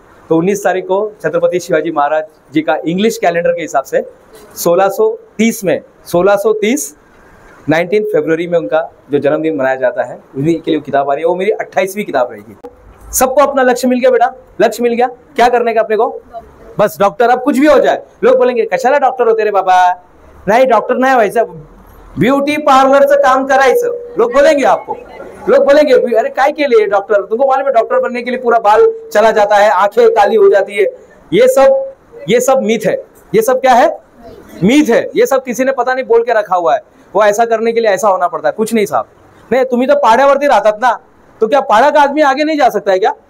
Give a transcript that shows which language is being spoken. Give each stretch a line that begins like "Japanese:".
Hindi: तो 19 तारीख को छत्रपति शिवाजी महाराज जी का इंग्लिश कैलेंडर के हिसाब से 1630 में, 1630 19 फरवरी में उनका जो जन्मदिन मनाया जाता है, उन्हीं के लिए किताब आ रही है। वो मेरी 28वीं किताब रहेगी। सबको अपना लक्ष्य मिल गया बेटा, लक्ष्य मिल गया, क्या करने का अपने को? बस डॉक्टर, अब कुछ भी हो जाए। लोग बोलेंगे
Marathi: कशाला डॉक्टर होते रे बाबा, नाही डॉक्टर नाही व्हायचं, ब्युटी पार्लरचं काम करायचं,
Hindi: लोग बोलेंगे आपको। लोग बोलेंगे अरे काय के लिए डॉक्टर, तुमको मालूम है डॉक्टर बनने के लिए पूरा बाल चला जाता है, आंखें काली हो जाती है। ये सब मीथ है, ये सब क्या है? मीथ है। ये सब किसी ने पता नहीं बोल के रखा हुआ है, वो ऐसा करने के लिए ऐसा होना पड़ता है। कुछ नहीं साहब, नहीं
Marathi: तुम्ही तो पाड्यावरती राहतात ना,
Hindi: तो क्या पाड़ा का आदमी आगे नहीं जा सकता है क्या?